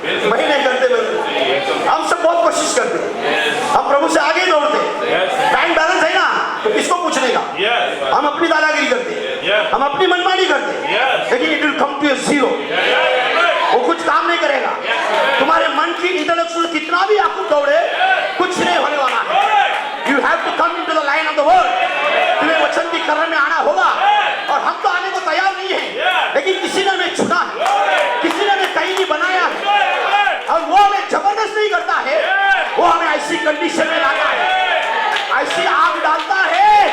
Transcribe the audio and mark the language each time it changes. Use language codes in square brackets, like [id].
[hi] मैं नहीं करते, हम सब बहुत कोशिश करते, हम प्रभु से आगे दौड़ते। बैंक बैलेंस है ना, तो किसको पूछने का? हम अपनी दादागिरी करते, हम अपनी मनमानी करते, लेकिन [en] It will come to a zero. [hi] वो कुछ काम नहीं करेगा। तुम्हारे मन की इंटेलेक्चुअल कितना भी आपको दौड़े, कुछ नहीं होने वाला है। [en] You have to come into the line of the word. [hi] तुम्हें वचन की करण में आना होगा, और हम तो आने को तैयार नहीं हैं, लेकिन किसी ने हमें चुना है, किसी ने हमें कहीं नहीं बनाया है, और वो हमें जबरदस्त नहीं करता है, वो हमें ऐसी कंडीशन में लाता है, ऐसी आग डालता है,